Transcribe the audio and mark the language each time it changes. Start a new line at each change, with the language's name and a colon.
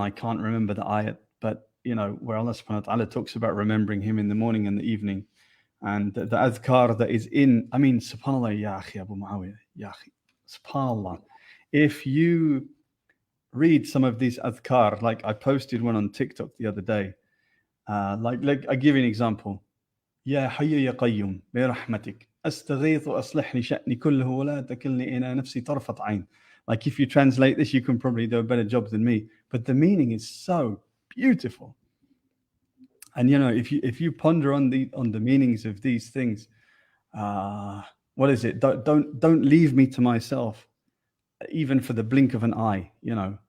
English: I can't remember the ayat, but you know, where Allah subhanahu wa ta'ala talks about remembering Him in the morning and the evening, and the adhkar that is in. I mean, subhanallah, ya akhi Abu Muawiyah, ya akhi, subhanallah. If you read some of these adhkar, like I posted one on TikTok the other day, like I give you an example.
Arabic: يا حي يا قيوم برحمتك أستغيث وأصلح لي شأني كله ولا تكلني إلى نفسي طرفة عين.
English: Like if you translate this, you can probably do a better job than me. But the meaning is so beautiful. And you know, if you ponder on the meanings of these things, what is it? Don't leave me to myself, even for the blink of an eye. You know,